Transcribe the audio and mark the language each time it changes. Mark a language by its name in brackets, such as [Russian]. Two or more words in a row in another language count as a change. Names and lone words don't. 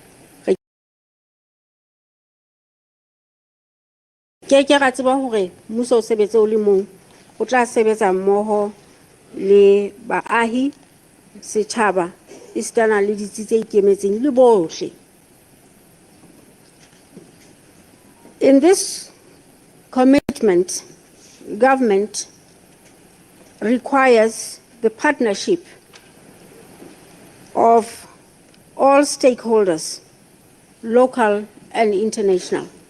[Southern Sotho] Ke ra tseba hore mmuso o sebetse o le mong o tla sebetsa mmoho le baahi setjhaba istana le ditsi tse ikemetseng le bohle. [English] In this commitment, government requires the partnership of all stakeholders, local and international.